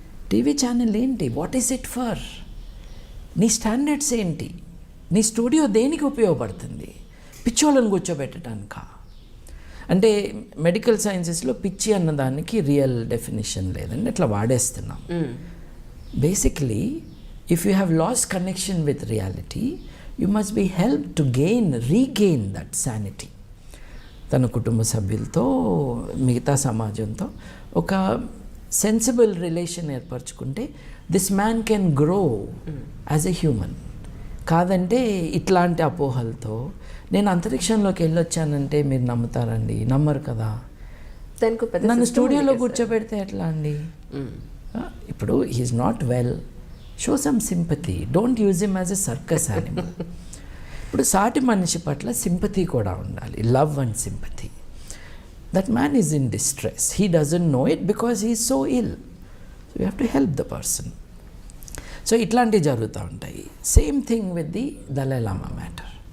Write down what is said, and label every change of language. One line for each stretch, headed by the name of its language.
Telugu: TV channel ఏంటి,
English: What is it for?
Telugu: నీ standards ఏంటి? నీ స్టూడియో దేనికి ఉపయోగపడుతుంది? పిచ్చోళ్ళని కూర్చోబెట్టడానికా? అంటే మెడికల్ సైన్సెస్లో పిచ్చి అన్నదానికి రియల్ డెఫినేషన్ లేదండి, అట్లా వాడేస్తున్నాం.
English: Basically if you have lost connection with reality, you must be helped to regain that sanity.
Telugu: తన కుటుంబ సభ్యులతో, మిగతా సమాజంతో ఒక sensible relation ఏర్పరచుకుంటే
English: This man can grow as a human.
Telugu: కాదంటే ఇట్లాంటి అపోహలతో నేను అంతరిక్షంలోకి వెళ్ళొచ్చానంటే మీరు నమ్ముతారండి? నమ్మరు కదా. నన్ను స్టూడియోలో కూర్చోబెడితే ఎట్లా అండి? ఇప్పుడు
English: He's not well, show some sympathy, don't use him as a circus animal.
Telugu: ఇప్పుడు సాటి మనిషి పట్ల సింపతి కూడా ఉండాలి,
English: Love and sympathy. That man is in distress, he doesn't know it because he is so ill, so you have to help the person.
Telugu: So ఇట్లాంటివి జరుగుతూ ఉంటాయి.
English: Same thing with the Dalai Lama matter.